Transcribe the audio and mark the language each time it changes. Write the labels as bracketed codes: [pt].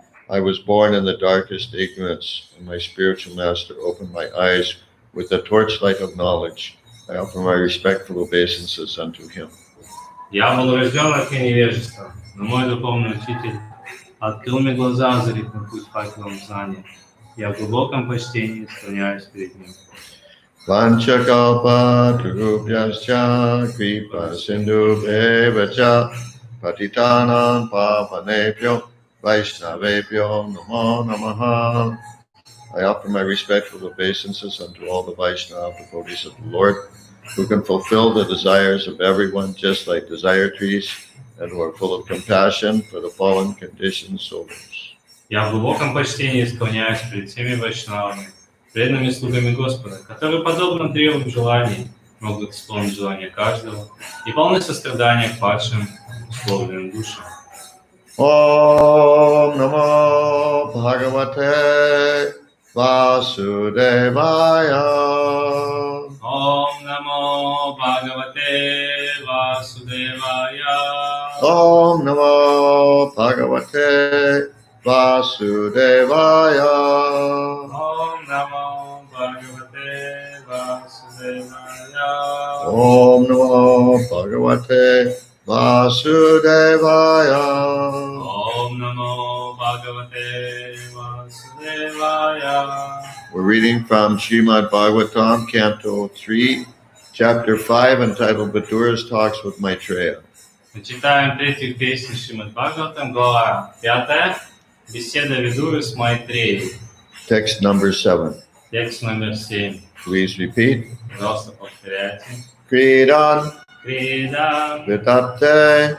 [en] I was born in the darkest ignorance, and my spiritual master opened my eyes with the torchlight of knowledge. I offer my respectful obeisances unto him. [ru] Я был рожден от невежества, но мой духовный учитель открыл мне глаза, озарив мой путь факелом знания. Я в глубоком почтении склоняюсь перед ним. [sa] Vanchakalpa Turupyascha Kripa Sindhu Bevacha Patitanam Pavanepyo Vaishnavepyo Namo Namaha. [en] I offer my respectful obeisances unto all the Vaishnava devotees of the Lord, who can fulfill the desires of everyone just like desire trees, and who are full of compassion for the fallen conditioned souls. [ru] Я в глубоком почтении склоняюсь перед всеми вайшнавами, преданными слугами Господа, которые, подобно древу желаний, могут исполнить желания каждого и полны сострадания к падшим, условленным душам. [sa] Om Namo Bhagavate Vasudevaya. Om Namo Bhagavate Vasudevaya. Om Namo Bhagavate Vasudevaya. Om Namo Bhagavate Vasudevaya. Om Namo Bhagavate Vasudevaya. Om Namo Bhagavate Vasudevaya. [en] We're reading from Srimad Bhagavatam, Canto 3, Chapter 5, entitled Vidura's Talks with Maitreya. [ru] Мы читаем третью песню Шримад Бхагаватам, глава 5, беседа Видуры с Майтреей. [en] Text number 7. [ru] Текст номер 7. [en] Please repeat. [ru] Пожалуйста, повторяйте. [sa] Kridan Крида, Vidate